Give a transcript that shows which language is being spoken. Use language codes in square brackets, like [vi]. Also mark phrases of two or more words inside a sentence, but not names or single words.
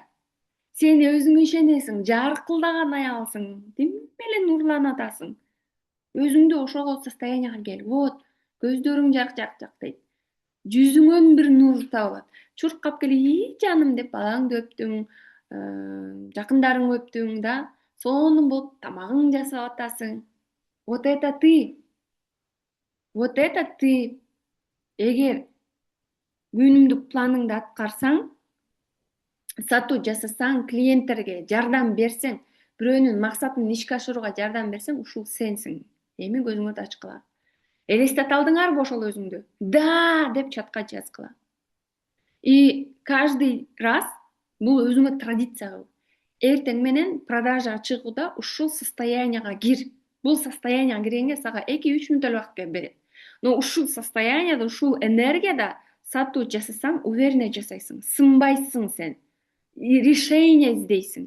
[ky] Сен өзүңө ишенесиң, жаркылдаган аялсың, тим эле нурланып атасың. Өзүңдү ошол состоянияга кел. Вот, көздөрүң жак-жак-жак дейт. Жүзүңөн бир нур табылат. Чуркап келип, жаным деп балаңды өптүң, жакындарыңды өптүң да, сонун болуп тамагың жасап атасың. [ru] Вот это ты. Вот это ты. [ky] Эгер күнүмдүк планыңды аткарсаң, сатуу жасасаң, клиенттерге жардам берсең, бирөөнүн максатын ишке ашырууга жардам берсең, ушул сенсиң. Эми көзүңөрдү ачкыла. Элестете алдыңарбы ошол өзүңдү? Да, деп чатка жазгыла. [ru] И каждый раз [ky] бул өзүңө традиция кыл. Эртең менен продажага чыгууда ушул состоянияга кир. Бул состоянияга киргенге сага 2-3 мүнөт эле убакыт берет. Но ушул состоянияда, ушул энергияда сатуу жасасаң, уверенно жасайсың. Сынбайсың сен. Решение издейсиң.